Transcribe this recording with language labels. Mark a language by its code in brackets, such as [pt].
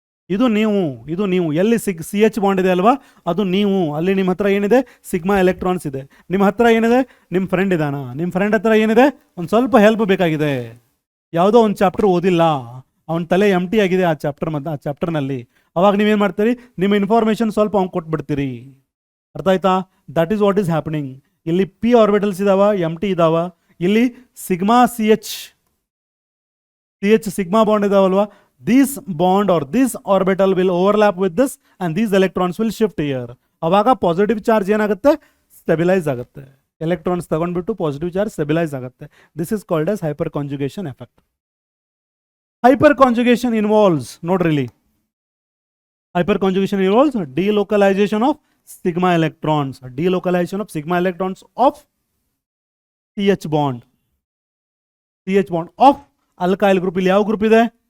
[kn] ಇದು ನೀವು ಎಲ್ಲಿ ಸಿ ಎಚ್ ಬಾಂಡ್ ಇದೆ ಅಲ್ವಾ, ಅದು ನೀವು. ಅಲ್ಲಿ ನಿಮ್ಮ ಹತ್ರ ಏನಿದೆ? ಸಿಗ್ಮಾ ಎಲೆಕ್ಟ್ರಾನ್ಸ್ ಇದೆ. ನಿಮ್ಮ ಹತ್ರ ಏನಿದೆ? ನಿಮ್ಮ ಫ್ರೆಂಡ್ ಇದಾನ, ನಿಮ್ಮ ಫ್ರೆಂಡ್ ಹತ್ರ ಏನಿದೆ? ಒಂದು ಸ್ವಲ್ಪ ಹೆಲ್ಪ್ ಬೇಕಾಗಿದೆ. ಯಾವುದೋ ಒಂದು ಚಾಪ್ಟರ್ ಓದಿಲ್ಲ, ಅವನ ತಲೆ ಎಮ್ ಟಿ ಆಗಿದೆ ಆ ಚಾಪ್ಟರ್ನಲ್ಲಿ. ಅವಾಗ ನೀವೇನು ಮಾಡ್ತೀರಿ? ನಿಮ್ಮ ಇನ್ಫಾರ್ಮೇಷನ್ ಸ್ವಲ್ಪ ಅವ್ನು ಕೊಟ್ಬಿಡ್ತೀರಿ. ಅರ್ಥ ಆಯ್ತಾ? [en] That is what is happening. [kn] ಇಲ್ಲಿ ಪಿ ಆರ್ಬಿಟಲ್ಸ್ ಇದಾವ, ಎಮ್ ಟಿ ಇದಾವ, ಇಲ್ಲಿ sigma C H sigma bond ಇದಾವಲ್ವಾ, [en] this bond or this orbital will overlap with this and these electrons will shift here. [kn] ಅವಾಗ ಪಾಸಿಟಿವ್ ಚಾರ್ಜ್ ಏನಾಗುತ್ತೆ? Stabilise ಆಗುತ್ತೆ. Electrons ತಗೊಂಡ್ಬಿಟ್ಟು positive charge stabilise ಆಗುತ್ತೆ. [en] This is called as hyperconjugation effect. Hyperconjugation involves, [kn] ನೋಡ್ರಿ ಇಲ್ಲಿ, [en] Hyper conjugation involves delocalisation of sigma electrons, delocalisation of sigma electrons of C H bond of alkyl group. [kn] ಇಲ್ಲಿ ಯಾವ group ಇದೆ?